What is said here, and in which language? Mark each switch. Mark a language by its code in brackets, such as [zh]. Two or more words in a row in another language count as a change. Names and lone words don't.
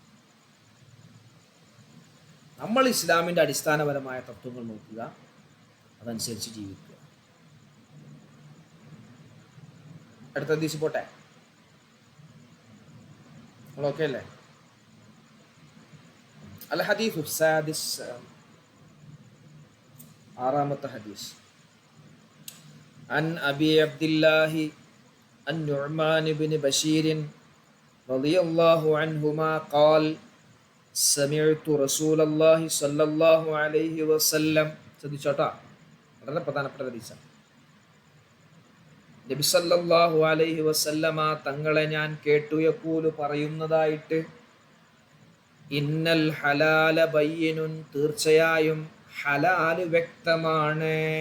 [ml] നമ്മൾ ഇസ്ലാമിൻ്റെ അടിസ്ഥാനപരമായ തത്വങ്ങൾ നോക്കുക, അതനുസരിച്ച് ജീവിക്കുക. അടുത്ത ഹദീസ് പോട്ടെ, നമ്മളൊക്കെ അല്ലേ? [ar] الحديث السادس, [ml] 6ാമത്തെ ഹദീസ്. [ar] عن أبي عبد الله النعمان بن بشير رضي الله عنهما قال سمعت رسول الله صلى الله عليه وسلم. [ml] ശ്രദ്ധിച്ചോട്ടാ, വളരെ പ്രധാനപ്പെട്ട ഹദീസാണ്. നബി [ar] صلى الله عليه وسلم [ml] തങ്ങളെ ഞാൻ കേട്ടു യഖൂലു പറയുന്നതായിട്ട്, [ar] إن الحلال بين, [ml] തീർച്ചയായും ഹലാല് വ്യക്തമാണ്.